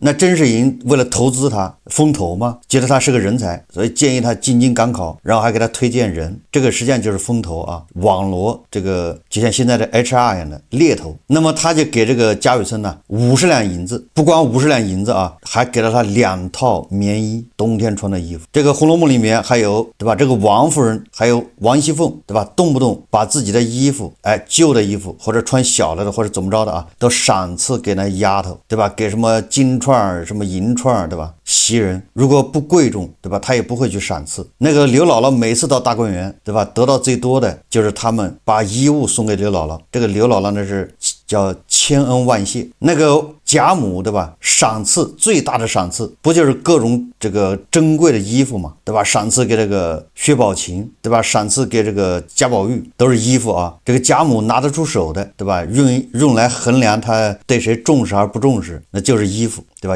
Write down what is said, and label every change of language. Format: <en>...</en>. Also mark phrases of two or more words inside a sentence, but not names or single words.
<zh>那甄士隱為了投資他風投嘛，覺得他是個人才，所以建議他進京趕考，然後還給他推薦人，這個實際上就是風投啊，網羅這個就像現在的 HR 一樣的獵頭。那麼他就給這個賈雨村呢50兩銀子，不光50兩銀子啊，還給了他2套棉衣，冬天穿的衣服。這個《紅樓夢》裡面還有，對吧？這個王夫人還有王熙鳳，對吧？動不動把自己的衣服，舊的衣服或者穿小了的或者怎麼着的啊，都賞賜給那丫頭，對吧？給什麼金串什麼銀串，對吧？襲人如果不貴重，對吧？他也不會去賞賜。那個劉姥姥每次到大觀園，對吧？得到最多的就是他們把衣物送給劉姥姥。這個劉姥姥呢是叫千恩萬謝。那個賈母，對吧？賞賜最大的賞賜不就是各種這個珍貴的衣服嘛，對吧？賞賜給這個薛寶琴，對吧？賞賜給這個賈寶玉，都是衣服啊。這個賈母拿得出手的，對吧？用來衡量他對誰重視而不重視，那就是衣服，對吧？</zh>